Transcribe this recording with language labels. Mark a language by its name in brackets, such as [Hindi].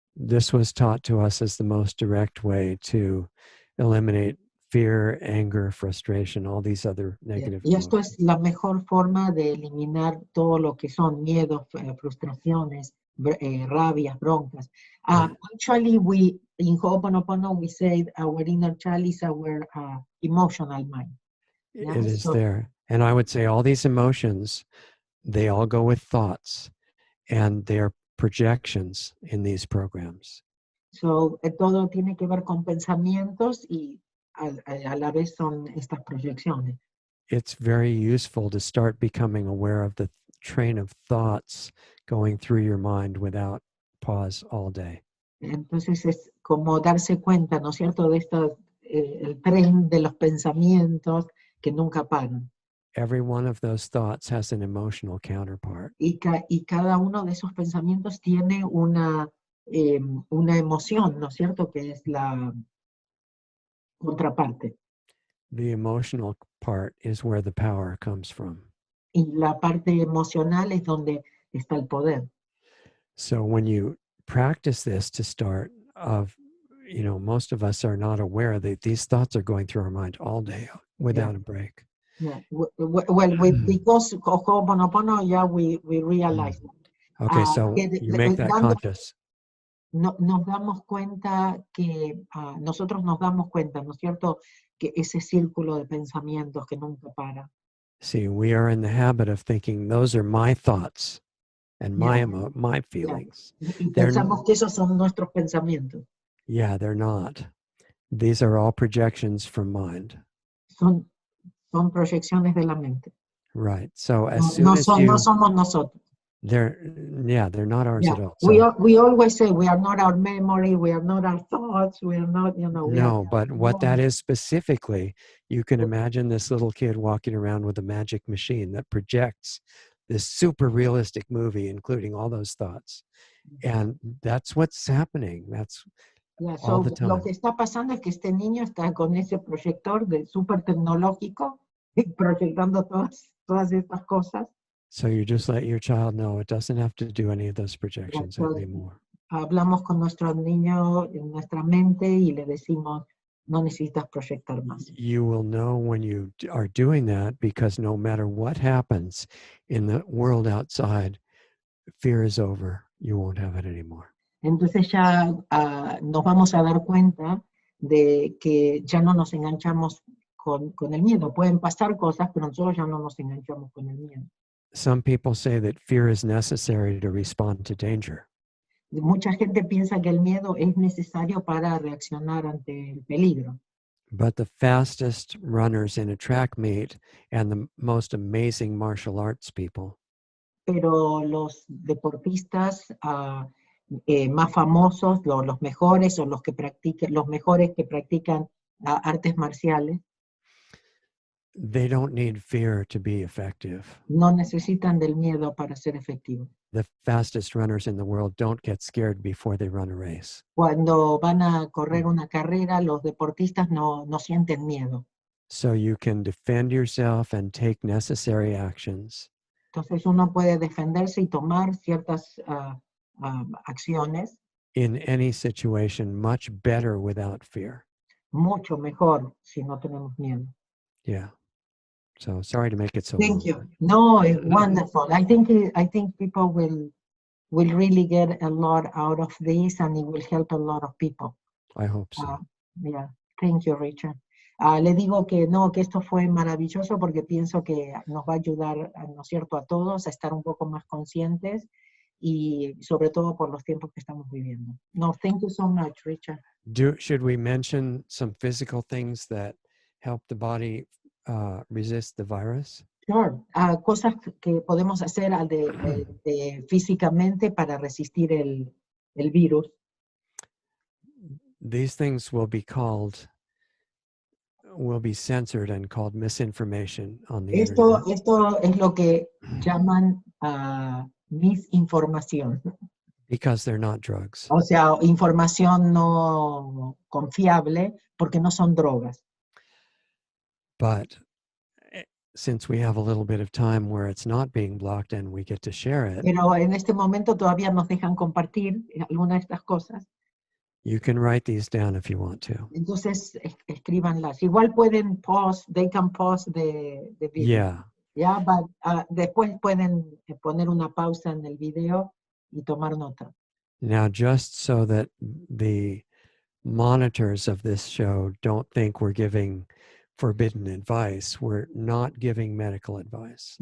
[English] This was taught to us as the most direct way to eliminate fear, anger, frustration, all these other negative [Spanish] Y esto [English] emotions. [Spanish] es la mejor forma de eliminar todo lo que son miedos, frustraciones, rabias, broncas. [English] Actually, we in Ho'oponopono we say our inner child is our emotional mind. Yeah, It is so, there. And I would say all these emotions, they all go with thoughts, and they're projections in these programs. [Spanish] so todo tiene que ver con pensamientos y a la vez son estas proyecciones. [English] It's very useful to start becoming aware of the train of thoughts going through your mind without pause all day. [Spanish] Entonces es como darse cuenta, ¿no es cierto?, de el tren de los pensamientos que nunca paran. [English] Every one of those thoughts has an emotional counterpart. [Spanish] Y cada uno de esos pensamientos tiene una emoción, ¿no es cierto?, que es la contraparte. [English] The emotional part is where the power comes from. [Spanish] Y la parte emocional es donde está el poder. [English] So when you practice this to start, most of us are not aware that these thoughts are going through our mind all day without a break. Yeah. Well, because of Ho'oponopono, yeah, we realize that. Okay, so you make that conscious. [Spanish] Nos damos cuenta que nosotros nos damos cuenta, ¿no es cierto?, que ese círculo de pensamientos que nunca para. [English] See, we are in the habit of thinking those are my thoughts and my feelings. [Spanish] Y pensamos que esos son nuestros pensamientos. [English] Yeah, they're not. These are all projections from mind. [Spanish] Son proyecciones de la mente. [English] Right. So as [Spanish] No [English] soon as [Spanish] no somos nosotros. [English] they're not ours at all. We always say we are not our memory, we are not our thoughts, we are not, No, but what that is specifically, you can imagine this little kid walking around with a magic machine that projects this super realistic movie, including all those thoughts. And that's what's happening. That's all the time. [Spanish] Lo que está pasando es que este niño está con ese proyector de súper tecnológico proyectando todas estas cosas. [English] So you just let your child know it doesn't have to do any of those projections anymore. [Spanish] Hablamos con nuestro niño en nuestra mente y le decimos, no necesitas proyectar más. [English] You will know when you are doing that because no matter what happens in the world outside, fear is over. You won't have it anymore. [Spanish] Entonces ya nos vamos a dar cuenta de que ya no nos enganchamos con el miedo. Pueden pasar cosas, pero nosotros ya no nos enganchamos con el miedo. [English] Some people say that fear is necessary to respond to danger. [Spanish] Mucha gente piensa que el miedo es necesario para reaccionar ante el peligro. [English] But the fastest runners in a track meet and the most amazing martial arts people. [Spanish] Pero los deportistas más famosos, los mejores o los mejores que practican artes marciales, [English] they don't need fear to be effective. [Spanish] No necesitan del miedo para ser efectivos. [English] The fastest runners in the world don't get scared before they run a race. [Spanish] Cuando van a correr una carrera, los deportistas no sienten miedo. [English] So you can defend yourself and take necessary actions. [Spanish] Entonces uno puede defenderse y tomar ciertas acciones. [English] In any situation, much better without fear. [Spanish] Mucho mejor si no tenemos miedo. [English] Yeah. So sorry to make it so Thank long. you. No, it's wonderful. I think people will really get a lot out of this, and it will help a lot of people. I hope so. Yeah. Thank you, Richard. [Spanish] Le digo que no, que esto fue maravilloso porque pienso que nos va a ayudar, ¿no es cierto?, a todos a estar un poco más conscientes y sobre todo por los tiempos que estamos viviendo. [English] No, thank you so much, Richard. Should we mention some physical things that help the body resist the virus? Sure. [Spanish] Cosas que podemos hacer físicamente para resistir el virus. [English] These things will be censored and called misinformation on the internet. [Spanish] Esto es lo que llaman misinformación. [English] Because they're not drugs. [Spanish] O sea, información no confiable porque no son drogas. [English] But since we have a little bit of time where it's not being blocked and we get to share it, [Spanish] Pero en este momento todavía nos dejan compartir algunas de estas cosas. [English] you can write these down if you want to. [Spanish] Entonces, escríbanlas. Igual pueden [English] they can pause the video. Yeah. Yeah, but [Spanish] después pueden poner una pausa en el video y tomar nota. [English] Now, just so that the monitors of this show don't think we're giving forbidden advice, we're not giving medical advice.